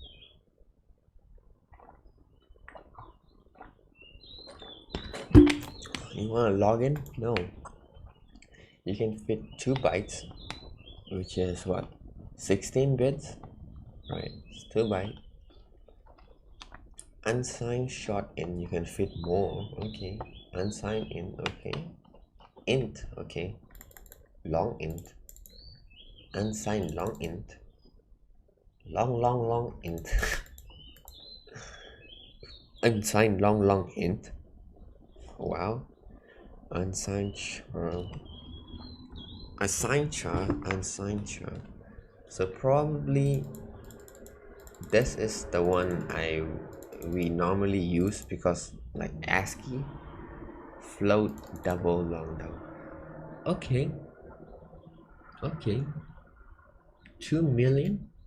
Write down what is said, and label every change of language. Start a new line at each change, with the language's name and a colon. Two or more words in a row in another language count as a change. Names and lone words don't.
English: You want to log in? No. You can fit 2 bytes, which is what? 16 bits, right? It's 2 bytes. Unsigned short int, you can fit more, okay. Unsigned int, okay. Int, okay. Long int. Unsigned long int. Long int. Unsigned long int. Wow. Unsigned char. Assigned char. Unsigned char. So probably this is the one we normally use, because like ASCII, float, double, long, double. Okay. 2 million.